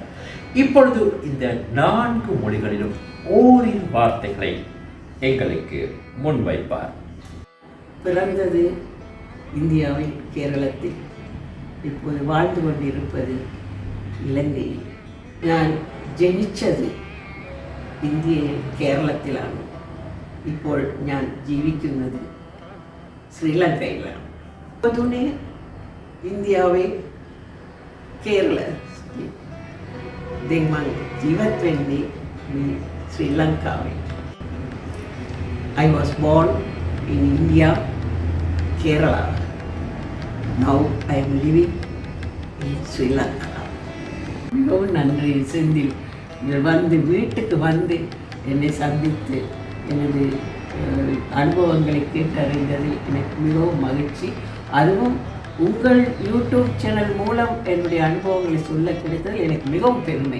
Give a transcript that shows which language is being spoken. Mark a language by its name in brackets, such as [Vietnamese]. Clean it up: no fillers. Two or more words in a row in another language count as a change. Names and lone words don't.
[Tamil] இப்பொழுது இந்த 4 மொழிகளிலும் ஓரிரு வார்த்தைகளை எங்களுக்கு முன்வைப்பார். பிறந்தது இந்தியாவில் கேரளத்தில், இப்போது வாழ்ந்து கொண்டிருப்பது இலங்கையில். [Malayalam] நான் ജനിച്ചത് ഇന്ത്യയിൽ കേരളത്തിലാണ്. ഇപ്പോൾ ഞാൻ ജീവിക്കുന്നത് ശ്രീലങ്കയിലാണ്. [Sinhala] അതുകൊണ്ട് ඉන්දියාවේ කේරළ දෙමන් ජීවත් වෙන්නේ මේ ශ්‍රී ලංකාවේ. [English] I was born in India, Kerala. Now I am living in Sri Lanka. [Tamil] மிகவும் நன்றி செந்தில். வந்து வீட்டுக்கு வந்து என்னை சந்தித்து எனது அனுபவங்களை கேட்டறிந்ததில் எனக்கு மிகவும் மகிழ்ச்சி. அதுவும் உங்கள் யூடியூப் சேனல் மூலம் என்னுடைய அனுபவங்களை சொல்ல கிடைத்ததில் எனக்கு மிகவும் பெருமை.